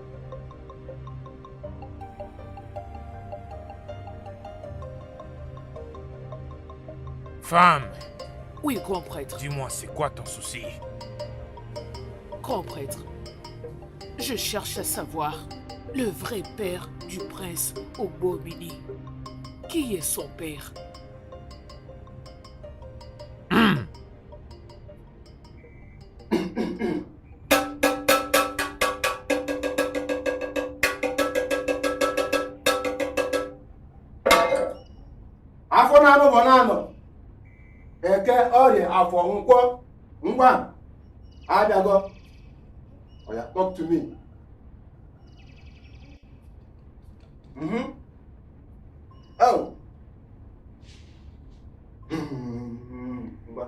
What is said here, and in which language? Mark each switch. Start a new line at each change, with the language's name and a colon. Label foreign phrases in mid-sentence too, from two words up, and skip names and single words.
French: Femme, Oui, grand prêtre. dis-moi, c'est quoi ton souci? Grand prêtre, je cherche à savoir le vrai père du prince Obomini. Qui est son père?
Igbo: Afọ na-anụ bụ na-anọ. Eke ọrịa afọ nkwọ ngwa abịago.
Nigerian Pidgin: Oya, talk to me. Oh.
Igbo: Ngwa.